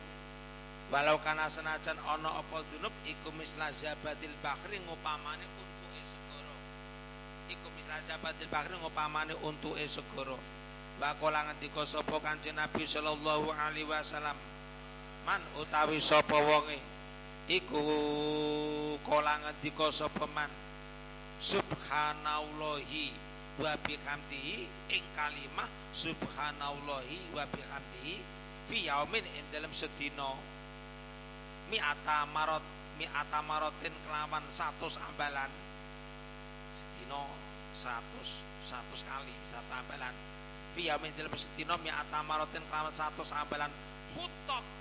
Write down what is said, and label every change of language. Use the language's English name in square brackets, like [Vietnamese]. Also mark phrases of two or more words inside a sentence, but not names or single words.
[Arabic] ولو كان [Javanese] senajan ana apa dunub iku [Arabic] مثل زبد البحر [Javanese] ngupamane untuke segara. Iku [Arabic] مثل زبد البحر [Javanese] ngupamane untuke segara. [Arabic] وقال [Javanese] ngendika sapa Kanjeng Nabi [Arabic] صلى الله عليه وسلم [Javanese] man utawi sapa wonge iku kala ngendika sapa [Arabic] من سبحان الله وبحمده [Javanese] ing kalimah [Arabic] سبحان الله وبحمده في يوم [Javanese] ing dalem sedina [Arabic] مائة مرة [Javanese] kelawan 100 ambalan sedina 100 kali 1 ambalan [Arabic] في يوم [Javanese] dalem sedina [Arabic] مائة مرة [Javanese] kelawan 100 ambalan khutot